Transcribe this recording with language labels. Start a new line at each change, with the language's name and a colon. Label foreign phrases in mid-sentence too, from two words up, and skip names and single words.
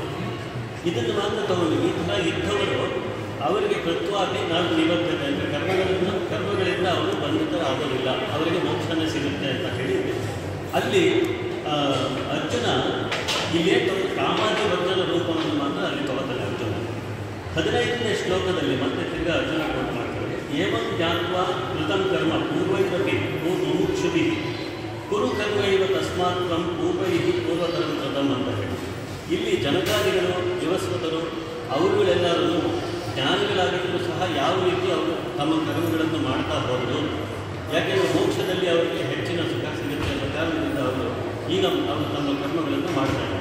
Kannada: ಇದನ್ನು ಮಾತ್ರ ತಗೊಂಡು ಈ ಥರ ಇದ್ದವರು ಅವರಿಗೆ ಕೃತ್ವಾಗಿ ನಾವು ನಿವರ್ತತೆ ಅಂದರೆ ಕರ್ಮಗಳಿಂದ ಅವರು ಬಂಧಿತರಾಗೋದಿಲ್ಲ, ಅವರಿಗೆ ಮೋಕ್ಷನೇ ಸಿಗುತ್ತೆ ಅಂತ ಹೇಳಿದ್ದೆ. ಅಲ್ಲಿ ಅರ್ಜುನ ಇಲ್ಲೇ ಕಾಮಾದಿ ವರ್ಜನ ರೂಪವನ್ನು ಮಾತ್ರ ಅಲ್ಲಿ ತಗೋತಾನೆ ಅರ್ಜುನ. 15ನೇ ಶ್ಲೋಕದಲ್ಲಿ ಮತ್ತೆ ತಿರ್ಗ ಅರ್ಜುನ ಕೋಟ್ ಮಾಡ್ತಾರೆ.
Sanskrit: ಏವಂ ಜ್ಞಾತ್ವಾ ಕೃತಂ ಕರ್ಮ ಪೂರ್ವೈರಪಿ ಮುಮುಕ್ಷುಭಿ ಕುರು ಕರ್ಮೈವ ತಸ್ಮಾತ್ ತ್ವಂ ಪೂರ್ವೈಹಿ ಪೂರ್ವತರಂ ಕೃತಂ
Kannada: ಅಂತ ಹೇಳಿ ಇಲ್ಲಿ ಜನಕಾದಿಗಳು ವಿವಸ್ವತರು ಅವರುಗಳೆಲ್ಲರೂ ಜ್ಞಾನಿಗಳಾಗಿದ್ದರೂ ಸಹ ಯಾವ ರೀತಿ ಅವರು ತಮ್ಮ ಕರ್ಮಗಳನ್ನು ಮಾಡ್ತಾ ಹೋದರು, ಯಾಕೆಂದರೆ ಮೋಕ್ಷದಲ್ಲಿ ಅವರಿಗೆ ಹೆಚ್ಚಿನ ಸುಖ ಸಿಗುತ್ತೆ ಅನ್ನೋ ಕಾರಣದಿಂದ ಅವರು ಈಗ ಅವರು ತಮ್ಮ ಕರ್ಮಗಳನ್ನು ಮಾಡ್ತಾ ಇದ್ದಾರೆ.